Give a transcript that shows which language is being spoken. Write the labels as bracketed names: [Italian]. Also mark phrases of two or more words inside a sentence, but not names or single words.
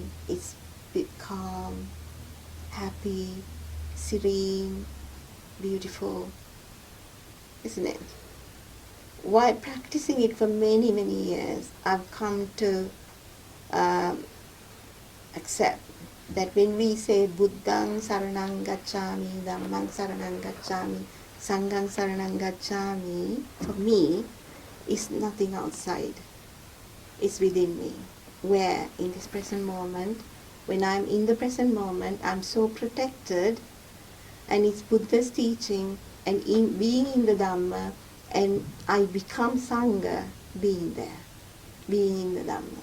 [English] It's calm, happy, serene, beautiful, isn't it? While practicing it for many, many years, I've come to accept that when we say [Pali] Buddhang saranang gacchami, Dhammang saranang gacchami, Sanghang saranang gacchami, [English] for me, is nothing outside. It's within me. Where in this present moment, when I'm in the present moment, I'm so protected, and it's Buddha's teaching, and being in the Dhamma, and I become Sangha being there, being in the Dhamma.